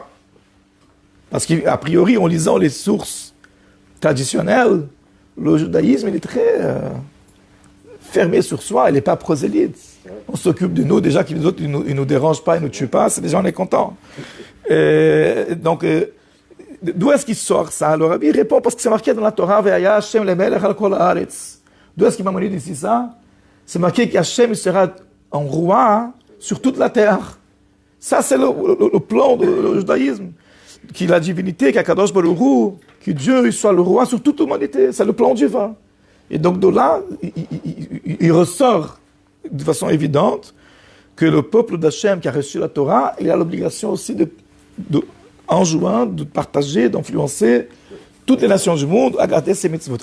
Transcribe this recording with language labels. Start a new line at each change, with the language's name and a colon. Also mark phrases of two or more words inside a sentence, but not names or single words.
French: Parce qu'a priori, en lisant les sources traditionnelles, le judaïsme, il est très fermé sur soi, il n'est pas prosélyte. On s'occupe de nous, déjà, que les autres, ils ne nous dérangent pas, ils ne nous tuent pas, c'est déjà, on est content. Donc, d'où est-ce qu'il sort ça? Le Rabbi répond parce que c'est marqué dans la Torah,
Hebrew: והיה השם למלך על כל הארץ.
French: D'où est-ce qu'il m'a dit ici ça? C'est marqué qu'Hachem sera un roi sur toute la terre. Ça, c'est le plan du judaïsme. Que la divinité, qu'
Hebrew: הקדוש ברוך הוא,
French: que Dieu soit le roi sur toute l'humanité. C'est le plan divin. Et donc de là, il ressort de façon évidente que le peuple d'Hachem qui a reçu la Torah, il a l'obligation aussi en jouant, de partager, d'influencer toutes les nations du monde à garder ces mitzvot.